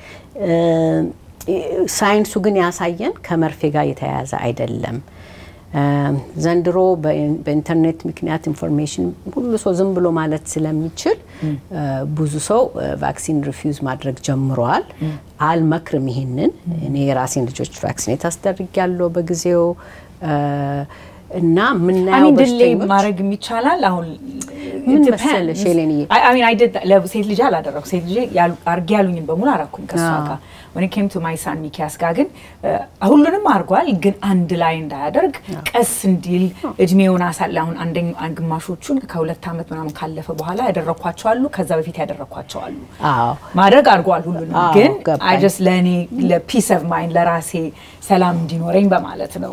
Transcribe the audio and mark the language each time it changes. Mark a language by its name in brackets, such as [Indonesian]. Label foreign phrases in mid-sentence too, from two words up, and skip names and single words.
[Amharic] ሳይንሱ ግን ያሳየን ከመርፌ ጋር የተያያዘ አይደለም ዘንድሮ በኢንተርኔት ምክንያት ኢንፎርሜሽን ሁሉ ሰው ዝም ብሎ ማለት ስለሚችል ብዙ ሰው [English] vaccine refuse [Amharic] ማድረግ ጀምሯል አልመክርም ይሄንን እኔ ራሴን ልጆች ቫክሲኔት አስደርጋለሁ በጊዜው እና ምናው በስተይ ማድረግ ይቻላል አሁን ምን መሰለሽ ሄሌኒ [English] I mean I did that [Amharic] ለሴት ልጅ አላደረኩ ሴት ልጅ አርጊ ያሉኝን በሙሉ አራኩኝ ከሷጋ [English] when it came to my son [Amharic] ሚኪያስ ጋር ግን ሁሉንም አርጓል ግን አንድ ላይ እንዳያደርግ ቀስ እንዲል እድሜውን አሳላውን ግማሾቹን ከ2 አመት ምናምን ካለፈ በኋላ ያደረኳቸው አሉ ከዛ በፊት ያደረኳቸው አሉ ማድረግ አርጓል ሁሉንም ግን [English] I just [Amharic] ለኔ [English] ለpeace of mind [Amharic] ለራሴ ሰላም እንዲኖረኝ በማለት ነው